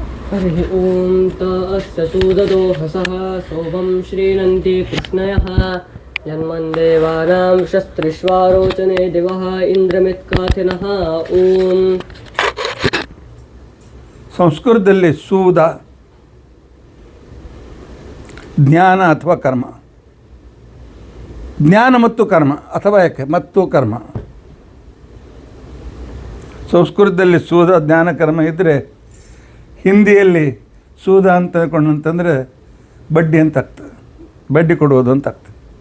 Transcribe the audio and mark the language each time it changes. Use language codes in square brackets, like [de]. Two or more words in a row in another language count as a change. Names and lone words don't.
[sa] हरिः ॐ तस्य सूददोहसः सोमं श्रीनन्ति कृष्णयः जन्मन्देवानां शस्त्रिष्वारोचने दिवः इन्द्रमित्काथिनः ॐ [kn] ಸಂಸ್ಕೃತದಲ್ಲಿ ಸೂದ ಜ್ಞಾನ ಅಥವಾ ಕರ್ಮ, ಜ್ಞಾನ ಮತ್ತು ಕರ್ಮ ಅಥವಾ ಯಾಕೆ ಮತ್ತು ಕರ್ಮ. ಸಂಸ್ಕೃತದಲ್ಲಿ ಸೂದ ಜ್ಞಾನ ಕರ್ಮ ಇದ್ದರೆ ಹಿಂದಿಯಲ್ಲಿ ಸೂದ ಅಂತ ಅಂತಂದರೆ ಬಡ್ಡಿ ಅಂತ ಆಗ್ತದೆ, ಬಡ್ಡಿ ಕೊಡುವುದು ಅಂತ ಆಗ್ತದೆ.